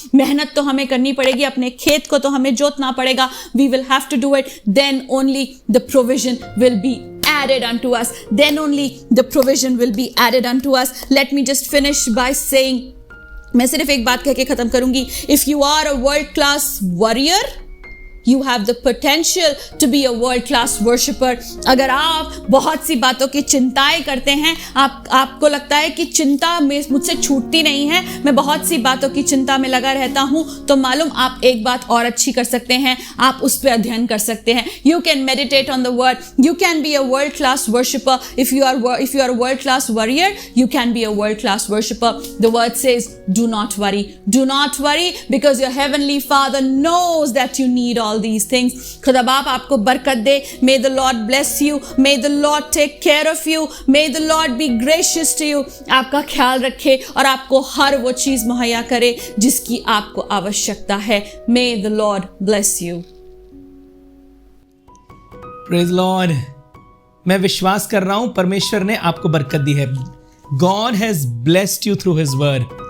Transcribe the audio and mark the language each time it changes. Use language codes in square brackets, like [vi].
[hi] मेहनत तो हमें करनी पड़ेगी, अपने खेत को तो हमें जोतना पड़ेगा। [en] We will have to do it, then only the provision will be added unto us, then only the provision will be added unto us। Let me just finish by saying, [hi] मैं सिर्फ एक बात कह के खत्म करूंगी। [en] If you are a world class warrior, you have the potential to be a world class worshipper। [hi] अगर आप बहुत सी बातों की चिंताएं करते हैं, आपको लगता है कि चिंता मुझसे छूटती नहीं है, मैं बहुत सी बातों की चिंता में लगा रहता हूं, तो मालूम आप एक बात और अच्छी कर सकते हैं, आप उस पर अध्ययन कर सकते हैं। [en] You can meditate on the word, you can be a world class worshipper। If you are a world class warrior, you can be a world class worshipper। The word says, do not worry, because your heavenly Father knows that you need all these things। [hi] खुदा बाप आपको बरकत दे। [en] May the Lord bless you, may the Lord take care of you, may the Lord be gracious to you। [hi] आपका ख्याल रखे और आपको हर वो चीज मुहैया करे जिसकी आपको आवश्यकता है। [en] May the Lord bless you। Praise Lord. [hi] मैं विश्वास कर रहा हूं परमेश्वर ने आपको बरकत दी है। [en] God has blessed you through his word.